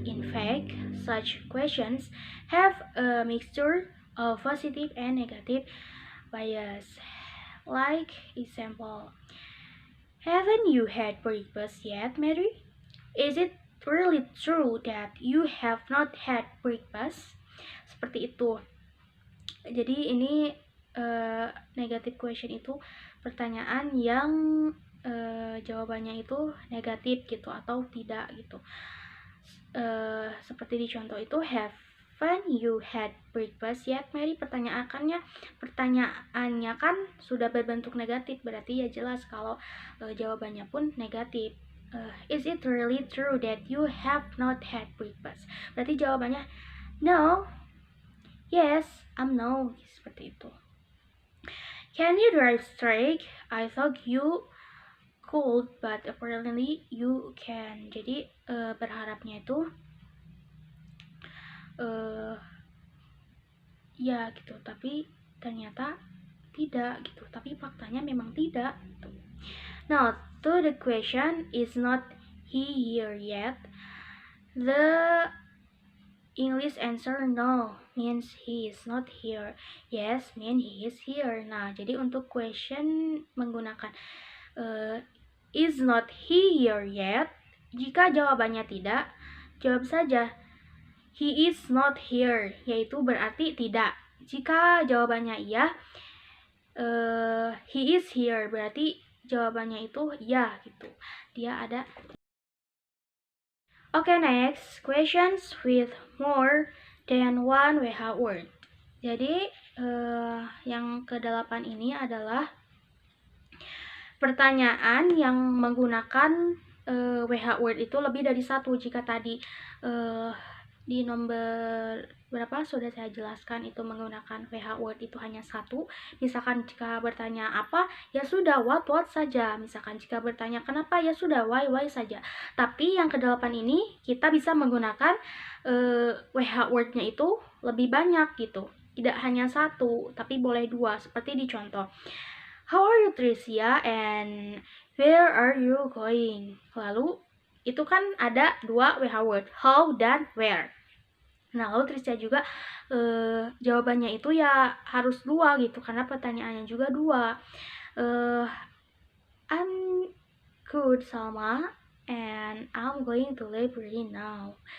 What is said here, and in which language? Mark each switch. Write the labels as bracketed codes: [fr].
[en] In fact, such questions have a mixture of positive and negative bias. Like example, haven't you had breakfast yet, Mary? Is it really true that you have not had breakfast? [id] Seperti itu. Jadi ini negative question itu pertanyaan yang jawabannya itu negatif gitu atau tidak gitu. Seperti di contoh itu, [en] haven't you had breakfast yet, Mary? [id] Pertanyaannya kan sudah berbentuk negatif, berarti ya jelas kalau jawabannya pun negatif. [en] Is it really true that you have not had breakfast? [id] Berarti jawabannya no, yes, no, seperti itu. [en] Can you drive straight? I thought you could, but apparently you can. [id] Jadi berharapnya itu ya gitu, tapi ternyata tidak gitu. Tapi faktanya memang tidak gitu. [en] Now, to the question, is not he here yet? The English answer no means he is not here. Yes mean he is here. [id] Nah, jadi untuk question menggunakan [en] is not he here yet. [id] Jika jawabannya tidak, jawab saja [en] he is not here, [id] yaitu berarti tidak. Jika jawabannya iya, [en] he is here, [id] berarti jawabannya itu iya gitu. Dia ada. [en] Okay, next, questions with more than one WH word. [id] Jadi, yang ke-8 ini adalah pertanyaan yang menggunakan WH word itu lebih dari satu. Jika tadi di nomor berapa sudah saya jelaskan itu menggunakan WH word itu hanya satu. Misalkan jika bertanya apa, ya sudah what saja. Misalkan jika bertanya kenapa, ya sudah why saja. Tapi yang ke-8 ini kita bisa menggunakan WH word-nya itu lebih banyak gitu. Tidak hanya satu, tapi boleh dua. Seperti di contoh, [en] how are you Tricia and where are you going? [id] Lalu itu kan ada dua WH word, how dan where. Nah, lalu Trisha juga jawabannya itu ya harus 2 gitu, karena pertanyaannya juga 2. [en] I'm good, Salma, and I'm going to library now.